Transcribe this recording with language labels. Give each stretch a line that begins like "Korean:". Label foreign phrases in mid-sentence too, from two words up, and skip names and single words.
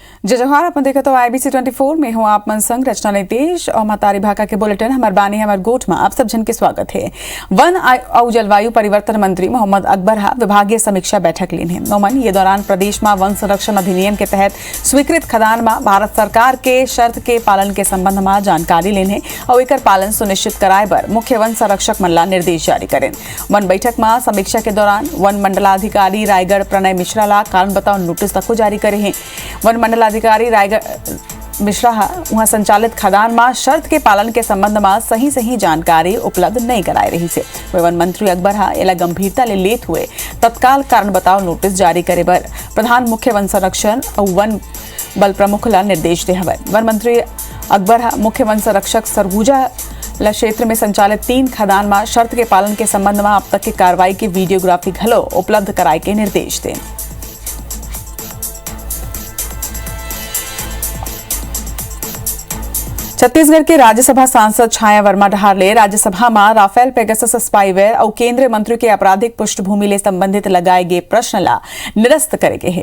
Chhattisgarhi: जय जोहार। अपन देखा तो IBC 24 में हूँ आप मन संग रचना नितेश और महतारी भाका के बुलेटिन हमार बानी हमार गोठ में आप सब जन के स्वागत है। वन और जलवायु परिवर्तन मंत्री मोहम्मद अकबर विभागीय समीक्षा बैठक लीन है। नोमन ये दौरान प्रदेश में वन संरक्षण अधिनियम के तहत स्वीकृत खदान में भारत सरकार के शर्त के पालन के संबंध में जानकारी लेने और एक पालन सुनिश्चित कराए पर मुख्य वन संरक्षक मन ला निर्देश जारी करें। वन बैठक में समीक्षा के दौरान वन मंडलाधिकारी रायगढ़ प्रणय मिश्रा ला कारण बताओ नोटिस तक जारी करे हैं। वन मंडलाधिकारी रायगढ़ मिश्रा वहां संचालित खदान में शर्त के पालन के संबंध में सही जानकारी उपलब्ध नहीं कराई रही से। वन मंत्री अकबर एला गंभीरता ले लेत हुए तत्काल कारण बताओ नोटिस जारी करे पर प्रधान मुख्य वन संरक्षण और वन बल प्रमुख ला निर्देश दे हवे। वन मंत्री अकबर मुख्य वन संरक्षक सरगुजा क्षेत्र में संचालित 3 खदान में शर्त के पालन के संबंध में अब तक की कार्रवाई की वीडियोग्राफी घलो उपलब्ध कराए के निर्देश दें। छत्तीसगढ़ के राज्यसभा सांसद छाया वर्मा डहारले राज्यसभा में राफेल पेगासस स्पाईवेयर और केंद्रीय मंत्री के आपराधिक पृष्ठभूमि ले संबंधित लगाए गए प्रश्न ला निरस्त करेगे है।